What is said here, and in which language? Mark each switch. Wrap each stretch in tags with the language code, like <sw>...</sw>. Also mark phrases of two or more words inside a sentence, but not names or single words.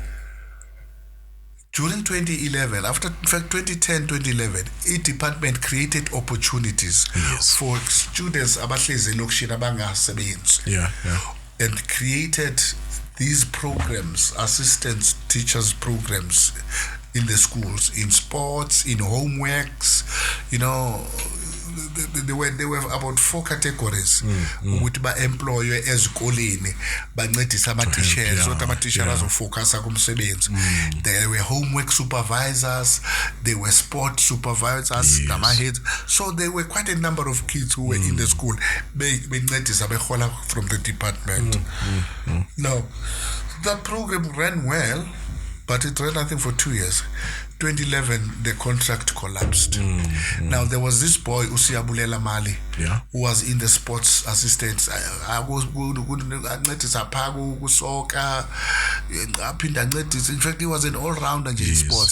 <en>During 2011, in fact 2010, 2011, a department created opportunities for students and created these programs, assistance teachers programs in the schools, in sports, in homeworks. There were about 4 categories</en> <nd>ukuthi ba-employwe ezikoleni bancedisa ama-teachers ukuthi ama-teachers azofocasa kumsebenzi.</nd> <en>There were homework supervisors, there were sport supervisors, heads. So there were quite a number of kids who were in the school</en> <nd>bencedisa behola</nd> <en>from the department. Now, that program ran well, but it ran, I think, for 2 years. 2011, the contract collapsed. Now, there was this boy, Usiabulela Mali, who was in the sports assistants. I was good, in fact, he was an all-rounder in sports.</en>